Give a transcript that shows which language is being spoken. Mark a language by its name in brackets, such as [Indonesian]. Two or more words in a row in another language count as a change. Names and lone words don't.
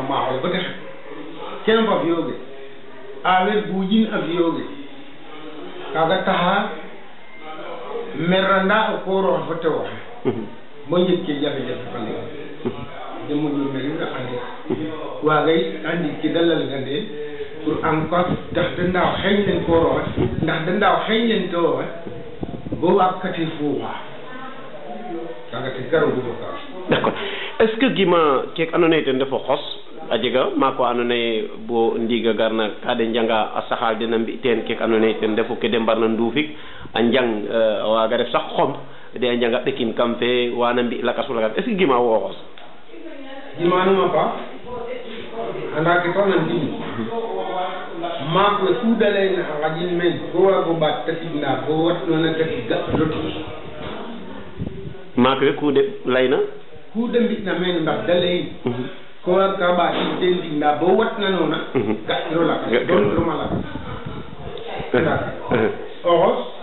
[Serer] maaxole ba te xet ken fa fiyooge a weg buujin a fiyooge kaga taxa meranda o kooroxe fo te waxe bo njeg ke jafe-jafe fa leŋ de moƴo meri nga ande waagay andi ke da lalgande [French] pour encore [Serer] ndax de ndaaw xeeñ len kooroxe ndax de ndaaw xeeñ len tewoxe bo waag kate foofa kaga te garo bugo kaaga [French] d'accord est ce que [Serer] gima keek andoona yee ten refo xos a jega maako andoona yee bo ndiiga garna ka de njanga a saxaal den a mbi' teen keek andoona yee ten refu ke de mbarna nduufik a njang waaga ref sax xomb de a njanga ɓekin kam fe wana mbi' lakas fo lakas [French] est ce que [Serer] gima wo xos gimanuma pa anda ke toona ndimi maak we ku da layna a ngaƴin meen bo waago ɓaat takidna bo watnoona taki ga loti maak we ku de layna ku de mbi'na meen ndax da layin ko waag ka ɓaatin teen tigna bo watnanoona ga'iro lakas doniroma lakas o xos